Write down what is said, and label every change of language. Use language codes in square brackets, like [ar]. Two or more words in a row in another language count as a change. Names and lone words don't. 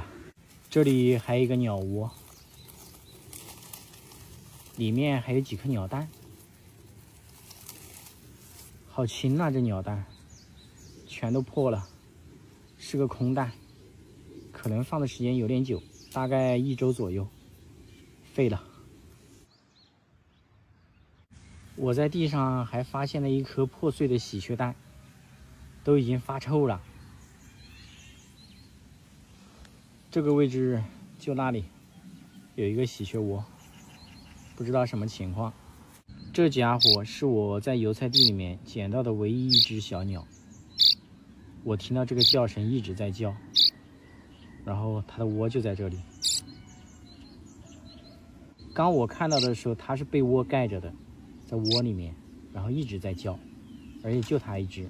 [zh] 這裡還有一個鳥窩，裡面還有幾顆鳥蛋，好輕啊，這鳥蛋全都破了，是個空蛋，可能放的時間有點久，大概1周左右，廢了。我在地上還發現了一顆破碎的喜鵲蛋，都已經發臭了。這個位置就那裡有一個喜鵲窩，不知道什麼情況。這家伙是我在油菜地裡面撿到的唯一一隻小鳥，我聽到這個叫聲一直在叫，然後它的窩就在這裡。剛我看到的時候它是被窩蓋着的，在窩裡面，然後一直在叫，而且就它一隻。